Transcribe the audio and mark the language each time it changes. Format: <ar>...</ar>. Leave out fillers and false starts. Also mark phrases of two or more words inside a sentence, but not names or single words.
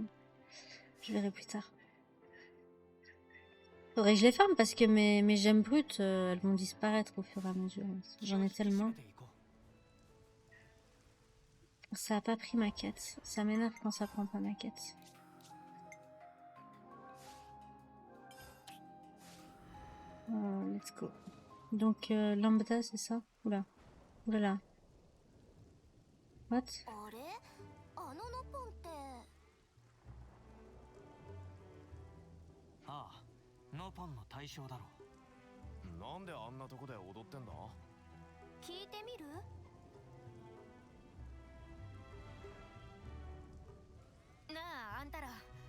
<fr>Je verrai plus tard. Faudrait que je les farme parce que mes gemmes brutes, elles vont disparaître au fur et à mesure. J'en ai tellement. Ça a pas pris ma quête. Ça m'énerve quand ça prend pas ma quête.</fr> <en>Let's go.</en> <fr>Donc, Lambda, c'est ça? Oula. Oulala. What?</fr> <ja>あれあのノポンって。ああノポンの対象だろうなんであんなとこで踊ってんだ聞いてみる？なあ、あんたら。</ja>